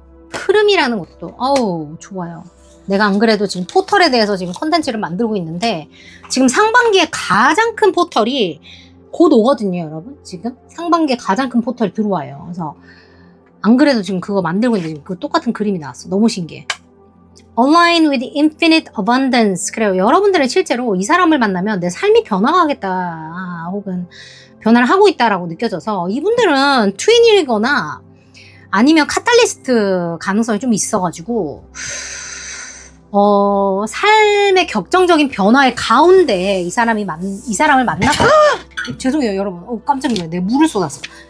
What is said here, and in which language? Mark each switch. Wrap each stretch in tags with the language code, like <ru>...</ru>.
<ko>흐름이라는 것도 어우 좋아요. 내가 안 그래도 지금 포털에 대해서 지금 컨텐츠를 만들고 있는데 지금 상반기에 가장 큰 포털이 곧 오거든요, 여러분. 지금 상반기에 가장 큰 포털이 들어와요. 그래서 안 그래도 지금 그거 만들고 있는데 지금 그 똑같은 그림이 나왔어. 너무 신기해.</ko> <en>Align with infinite abundance.</en> <ko>그래요. 여러분들은 실제로 이 사람을 만나면 내 삶이 변화하겠다 혹은 변화를 하고 있다라고 느껴져서 이분들은 트윈이거나 아니면 카탈리스트 가능성이 좀 있어가지고 삶의 격정적인 변화의 가운데 이 사람을 만나거나 죄송해요 여러분. 깜짝 놀라요. 내가 물을 쏟았어.</ko>